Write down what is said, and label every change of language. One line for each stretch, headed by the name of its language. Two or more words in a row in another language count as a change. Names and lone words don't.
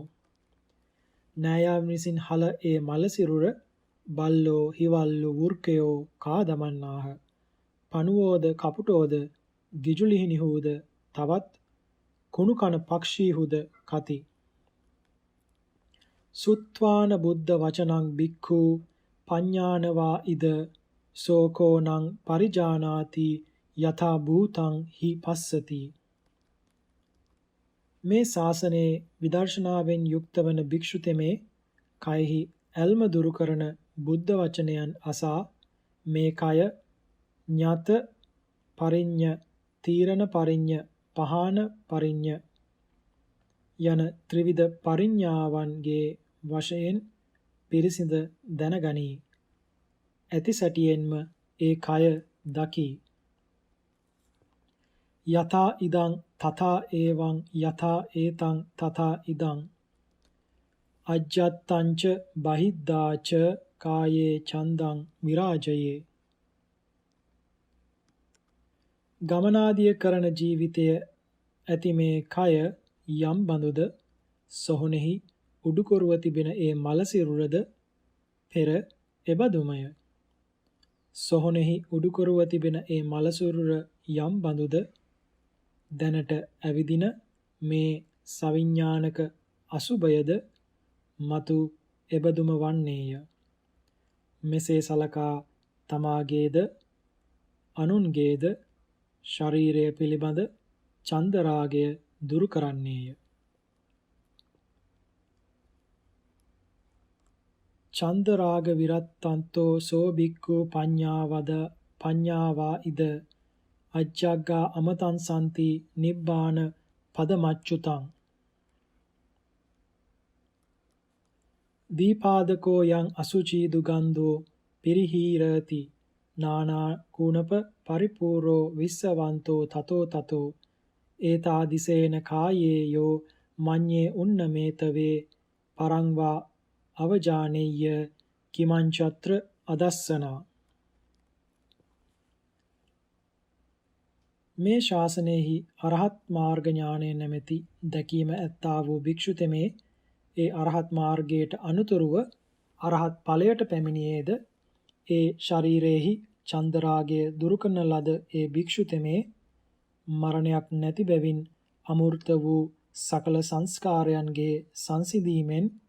Sinhala: නෑයන් විසින් හල ඒ මලසිරුර බල්ලෝ හිවල්ලු වෘකයෝ කා දමන්නාහ. පණුවෝද කපුටෝද ගිජුලිහිනිහුද තවත් කුණුකන පක්ෂීහුද කති.
Pali: සුත්වාන බුද්ධ වචනං බික්ඛු පඤ්ඤානවා ඉද සෝකෝනං පරිජානාති යථා භූතං හි පස්සති.
Sinhala: මේ ශාසනයේ විදර්ශනාවෙන් යුක්ත වන භික්ෂු තෙමේ කයෙහි ඇල්ම දුරු කරන බුද්ධ වචනයන් අසා මේ කය
Pali: ඤත පරිඤ්ඤ තීරණ පරිඤ්ඤ පහාන පරිඤ්ඤ
Sinhala: යන ත්‍රිවිධ පරිඤ්ඤාවන්ගේ වශයෙන් පිරිසිඳ දැනගනී. ඇති සැටියෙන්ම ඒ කය දකි.
Pali: යථා ඉදං තථා ඒවං යථා ඒතං තථා ඉදං අජ්ජත්තංච බහිද්ධාච කායේ චන්දං විරාජයේ.
Sinhala: ගමනාදිය කරන ජීවිතය ඇති මේ කය යම් බඳුද සොහොනෙහි උඩුකොරුව තිබෙන ඒ මලසිරුරද පෙර එබඳුමය. සොහොනෙහි උඩුකොරුව තිබෙන ඒ මලසිරුර යම් බඳුද දැනට ඇවිදින මේ සවිඥානික අසුභයද මතු එබඳුම වන්නේය. මෙසේ සලකා තමාගේද අනුන්ගේද ශරීරය පිළිබඳ චන්දරාගය දුරු කරන්නේය.
Pali: චන්දරාග විරත්තන්තෝ සෝ භික්ඛු පඤ්ඤාවා ඉද අජ්ජග්ගා අමතං සම්ති නිබ්බාන පදමච්චුතං. දීපාදකෝ යං අසුචි දුගන්ධෝ පිරිහීරති නානා කුණප පරිපූර්ණෝ විස්සවන්තෝ තතෝ තතෝ ඒතාදිසේන කායේ යෝ මඤ්ඤේ උන්නමේතවේ පරංවා අවජානෙය්‍ය කිමංචත්‍ර අදස්සනා.
Sinhala: මේ ශාසනයෙහි අරහත් මාර්ග ඥානය නැමැති දැකීම ඇත්තා වූ භික්ෂු තෙමේ ඒ අරහත් මාර්ගයට අනුතුරුව අරහත් ඵලයට පැමිණියේද ඒ ශරීරයේහි චන්දරාගය දුරු කරන ලද ඒ භික්ෂු තෙමේ මරණයක් නැති බැවින් අමූර්ත වූ සකල සංස්කාරයන්ගේ සංසිඳීමෙන්